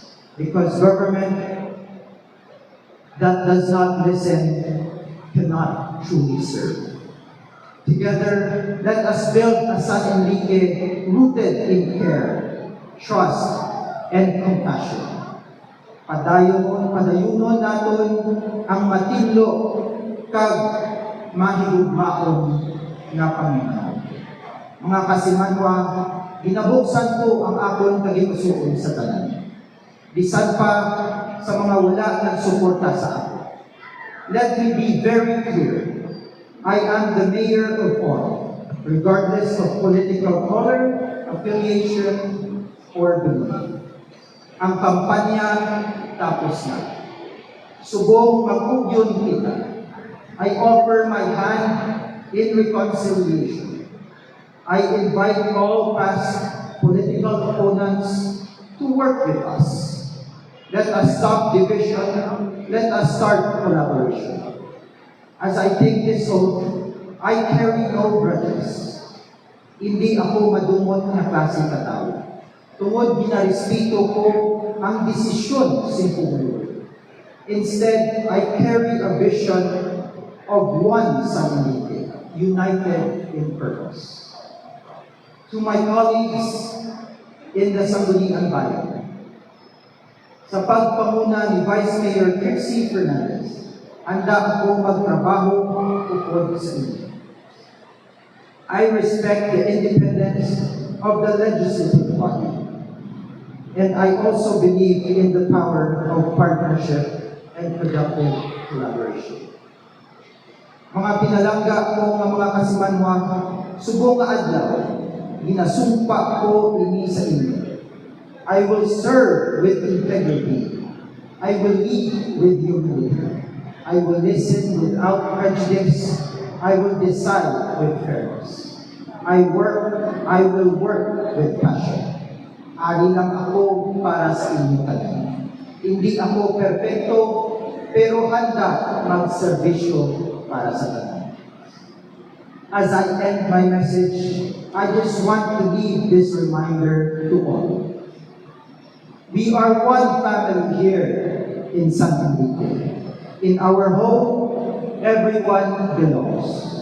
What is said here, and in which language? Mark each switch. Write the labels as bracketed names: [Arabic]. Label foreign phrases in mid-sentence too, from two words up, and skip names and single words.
[English] Because government that does not listen cannot truly serve. Together, let us build a San Enrique rooted in care, trust, and compassion. [Hiligaynon] Padayunon naton ang matinlo kag mahigugmaon nga Panginoon. Mga kasimanwa, ginabuksan ko ang akon kagigusuon sa tanan. Bisan pa sa mga wala nagsuporta sa ako. [English] Let me be very clear. I am the mayor of all, regardless of political color, affiliation, or belief. [Hiligaynon] Ang kampanya tapos na. Subong magugyon kita. [English] I offer my hand in reconciliation. I invite all past political opponents to work with us. Let us stop division. Let us start collaboration. As I take this oath, I carry no grudges. [Hiligaynon] Hindi ako madumot na klaseng katao. Tungod ginarespeto ko ang desisyon sa Pangulo. [English] Instead, I carry a vision of one San Enrique, united in purpose. To my colleagues in the [Hiligaynon] Sangguniang Bayan, sa pagpanguna ni Vice Mayor Trixie Fernandez, handa ako magtrabaho ukod sa inyo. [English] I respect the independence of the legislative body. And I also believe in the power of partnership and productive collaboration. [Hiligaynon] Mga pinalangga ko nga mga kasimanwa, subong nga adlaw, ginasumpa ko ini sa inyo. [English] I will serve with integrity. I will lead with humility. I will listen without prejudice. I will decide with fairness. I will work with passion. [Hiligaynon] Ari lang ako para sa inyo tanan. Hindi ako perpekto, pero handa magserbisyo para sa tanan. [English] As I end my message, I just want to leave this reminder to all. We are one family here in San Enrique. In our home, everyone belongs.